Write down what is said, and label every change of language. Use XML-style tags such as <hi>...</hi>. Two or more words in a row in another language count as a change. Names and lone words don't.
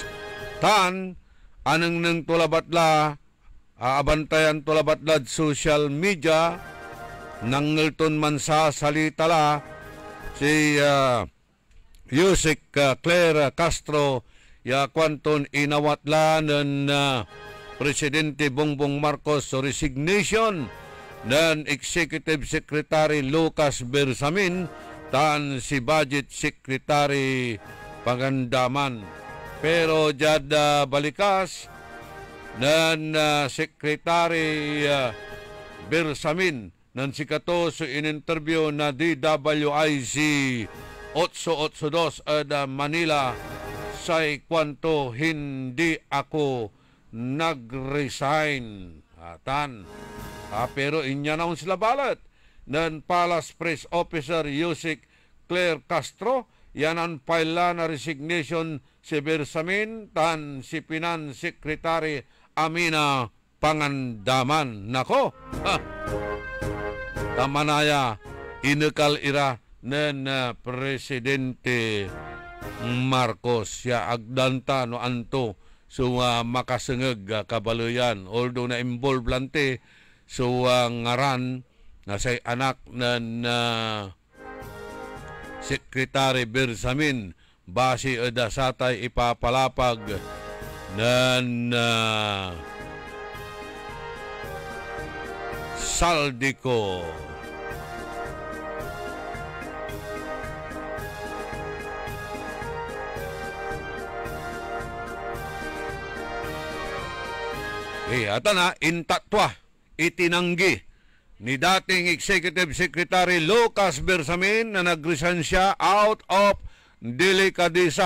<pag>Tan, anang nang tulabatla, abantayan tulabatlad social media, nangelton man sa salita la, si Yusek Claire Castro kwanton inawatla ng Presidente Bongbong Marcos so resignation ng Executive Secretary Lucas Bersamin tan si Budget Secretary Pangandaman. Pero jad balikas ng Secretary Bersamin ng sikato so in-interview na DWIC 882 Manila say kwanto</pag> <tl>hindi ako nag-resign.</tl> <pag>Pero inya naon sila balat ng Palace Press Officer Yusek Claire Castro yanan paila na resignation si Bersamin tan si Finance Secretary Amina Pangandaman. Nako, tamanaya inekal ira ng Presidente Marcos agdanta no anto so makasengeg kabaloyan although na involved lante so ngaran na say anak ng Secretary Bersamin base eda satay ipapalapag ng Saldico.</pag> <tl>Atana intatwa itinanggi ni dating Executive Secretary Lucas Bersamin na nag-resign siya</tl> <en>out of</en> <tl>delikadesa.</tl>